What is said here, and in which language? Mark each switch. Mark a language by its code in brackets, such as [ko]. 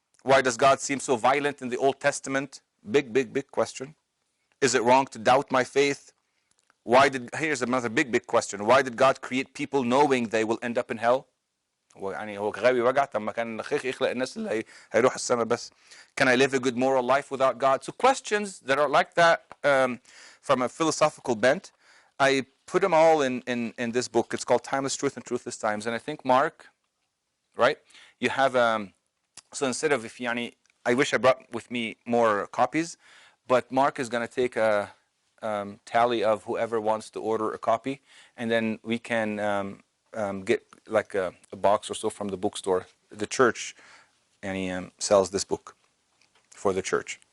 [en] Why does God seem so violent in the Old Testament? Big question. Is it wrong to doubt my faith? Here's another big question. Why did God create people knowing they will end up in hell? [ar] يعني هو غبي وجع طب ما كان الخير يخلق الناس اللي هيروح السما بس. [en] Can I live a good moral life without God? So questions that are like that from a philosophical bent, I put them all in this book. It's called Timeless Truth and Truthless Times. And I think Mark, right? You have so instead of I wish I brought with me more copies, but Mark is going to take a tally of whoever wants to order a copy, and then we can get like a box or so from the bookstore, the church, and he sells this book for the church.